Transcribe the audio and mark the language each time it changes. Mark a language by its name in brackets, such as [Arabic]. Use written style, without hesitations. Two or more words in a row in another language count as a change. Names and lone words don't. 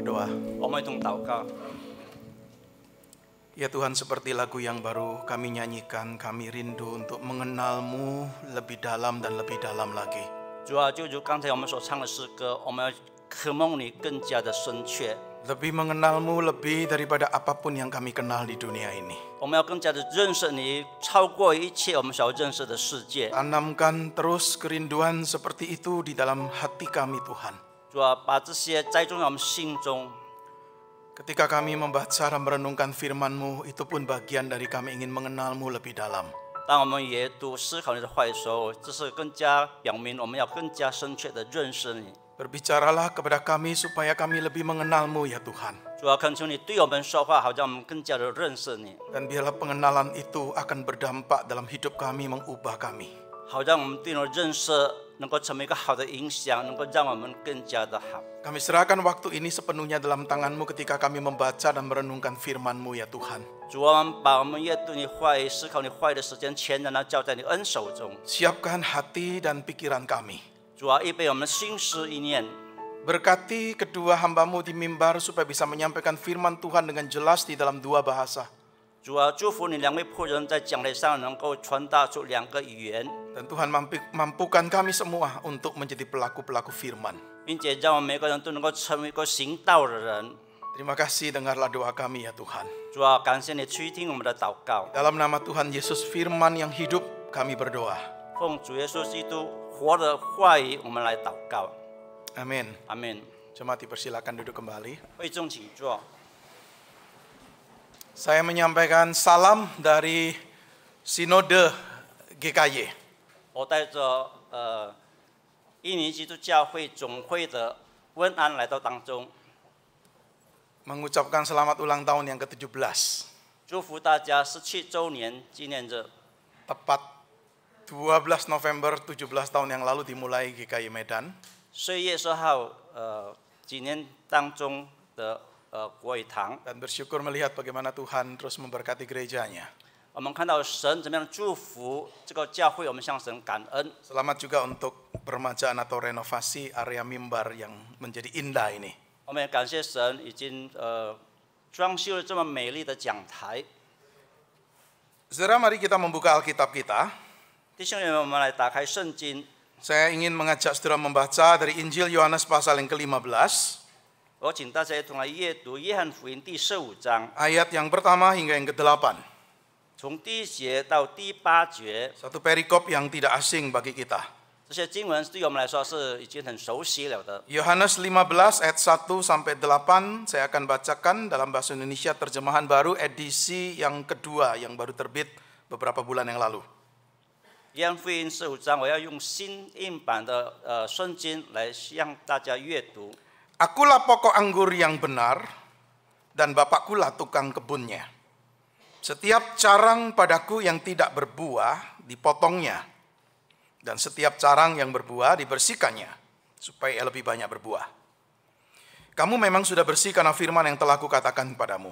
[Indonesian] berdoa. [Chinese] 我们一同祷告。 [Indonesian] Ya Tuhan, seperti lagu yang baru kami nyanyikan, kami rindu untuk mengenal-Mu lebih dalam dan lebih dalam lagi. [Chinese] 主啊，就如刚才我们所唱的诗歌，我们要渴慕你更加的深切， [Indonesian] Lebih mengenal-Mu lebih daripada apapun yang kami kenal di dunia ini. [Chinese] 我们要更加的认识你，超过一切我们所要认识的世界。 [Indonesian] Tanamkan terus kerinduan seperti itu di dalam hati kami Tuhan. [Chinese] 主啊，把这些栽种在我们心中。 [Indonesian] Ketika kami membaca dan merenungkan firman-Mu, itu pun bagian dari kami ingin mengenal-Mu lebih dalam. [Chinese] 当我们阅读思考你的话语的时候，这是更加表明我们要更加深切的认识你。 [Indonesian] Berbicaralah kepada kami supaya kami lebih mengenal-Mu ya Tuhan. [Chinese] 主啊，恳求你对我们说话，好让我们更加的认识你， [Indonesian] Dan biarlah pengenalan itu akan berdampak dalam hidup kami, mengubah kami. [Chinese] 好让我们对你的认识能够成为一个好的影响，能够让我们更加的好。 [Indonesian] Kami serahkan waktu ini sepenuhnya dalam tangan-Mu ketika kami membaca dan merenungkan firman-Mu ya Tuhan. [Chinese] 主啊，我们把我们阅读你话语、思考你话语的时间全然的交在你恩手中。 [Indonesian] Siapkan hati dan pikiran kami. [Chinese] 主啊，预备我们的心思意念。 [Indonesian] Berkati kedua hamba-Mu di mimbar supaya bisa menyampaikan firman Tuhan dengan jelas di dalam dua bahasa. [Chinese] 主啊，祝福你两位仆人在讲台上能够传达出两个语言， [Indonesian] Dan Tuhan mampukan kami semua untuk menjadi pelaku-pelaku firman. [Chinese] 并且让我们每个人都能够成为一个行道的人。 [Indonesian] Terima kasih, dengarlah doa kami ya Tuhan. [Chinese] 主啊，感谢你垂听我们的祷告， [Indonesian] Dalam nama Tuhan Yesus firman yang hidup kami berdoa. [Chinese] 奉主耶稣基督活的话语，我们来祷告。 [Indonesian] Amin. [Chinese] 阿门。 [Indonesian] Jemaat dipersilakan duduk kembali. [Chinese] 会众请坐。 [Indonesian] Saya menyampaikan salam dari Sinode GKY. [Chinese] 我带着印尼基督教会总会的问安来到当中， [Indonesian] Mengucapkan selamat ulang tahun yang ke-17. [Chinese] 祝福大家17周年纪念日。 [Indonesian] Tepat 12 November 17 tahun yang lalu dimulai GKY Medan. [Chinese] 4 月12号，几年当中的国语堂， [Indonesian] Dan bersyukur melihat bagaimana Tuhan terus memberkati gerejanya. [Chinese] 我们看到神怎么样祝福这个教会，我们向神感恩。 [Indonesian] Selamat juga untuk peremajaan atau renovasi area mimbar yang menjadi indah ini. [Chinese] 我们也感谢神已经装修了这么美丽的讲台。 [Indonesian] Saudara, mari kita membuka Alkitab kita. [Chinese] 弟兄姊妹，我们来打开圣经。 [Indonesian] Saya ingin mengajak saudara membaca dari Injil Yohanes pasal yang ke-15. [Chinese] 我请大家一同来阅读约翰福音第15章， [Indonesian] Ayat yang pertama hingga yang ke-8. [Chinese] 从第1节到第8节。 [Indonesian] Satu perikop yang tidak asing bagi kita. [Chinese] 这些经文对我们来说是已经很熟悉了的。 [Indonesian] Yohanes 15 ayat 1 sampai 8 saya akan bacakan dalam bahasa Indonesia terjemahan baru edisi yang kedua yang baru terbit beberapa bulan yang lalu. [Chinese] 约翰福音15章，我要用新印版的圣经来向大家阅读。 [Indonesian] Akulah pokok anggur yang benar dan Bapakkulah tukang kebunnya. Setiap carang padaku yang tidak berbuah dipotongnya, dan setiap carang yang berbuah dibersihkannya, supaya ia lebih banyak berbuah. Kamu memang sudah bersih karena firman yang telah kukatakan kepadamu.